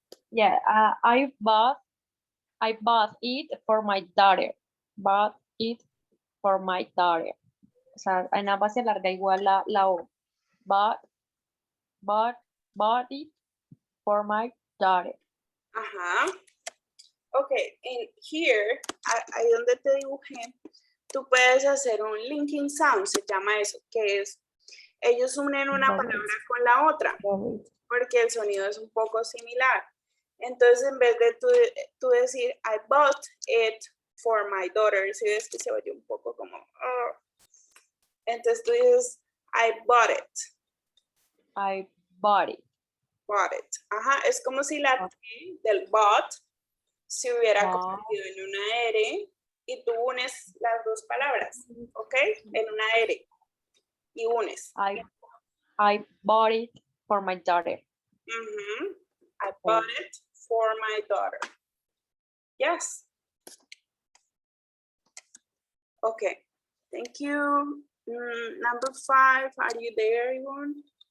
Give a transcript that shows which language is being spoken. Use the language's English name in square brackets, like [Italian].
[English] Yeah, I bought it for my daughter. Bought it for my daughter. [Spanish] O sea, en ambas se alarga igual la O. [English] Bought it for my daughter. [Spanish] Okay, and here, ahí donde te dibujé, tú puedes hacer un linking sound, se llama eso, que es, ellos unen una palabra con la otra, porque el sonido es un poco similar. Entonces, en vez de tú decir, [English] I bought it for my daughter, [Spanish] si ves que se oye un poco como, oh. Entonces tú dices, [English] I bought it. I bought it. Bought it. [Spanish] Es como si la T del bought se hubiera convertido en una R y tú unes las dos palabras, ¿ok? En una R y unes. [English] I bought it for my daughter. I bought it for my daughter. Yes. Okay, thank you. Number 5, are you there, Yvonne?